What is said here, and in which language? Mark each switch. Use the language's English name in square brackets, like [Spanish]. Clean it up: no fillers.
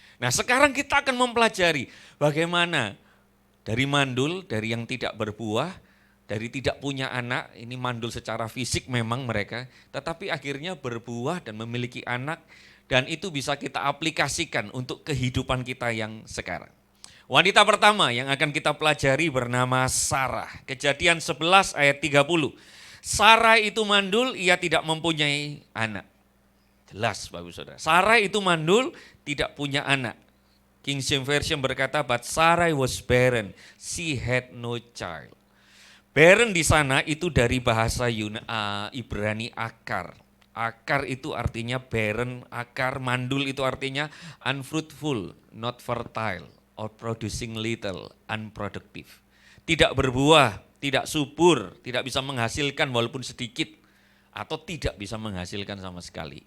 [Indonesian] Nah sekarang kita akan mempelajari bagaimana dari mandul, dari yang tidak berbuah, dari tidak punya anak, ini mandul secara fisik memang mereka, tetapi akhirnya berbuah dan memiliki anak, dan itu bisa kita aplikasikan untuk kehidupan kita yang sekarang. Wanita pertama yang akan kita pelajari bernama Sarah. Kejadian 11 ayat 30. Sarah itu mandul, ia tidak mempunyai anak. Jelas Bapak Saudara. Sarah itu mandul, tidak punya anak. [English] King James Version [Indonesian] berkata, [English] but Sarah was barren, she had no child. [Indonesian] Barren di sana itu dari bahasa Ibrani akar. Akar itu artinya [English] barren, [Indonesian] akar, mandul itu artinya [English] unfruitful, not fertile, or producing little, unproductive. [Indonesian] Tidak berbuah, tidak subur, tidak bisa menghasilkan walaupun sedikit, atau tidak bisa menghasilkan sama sekali.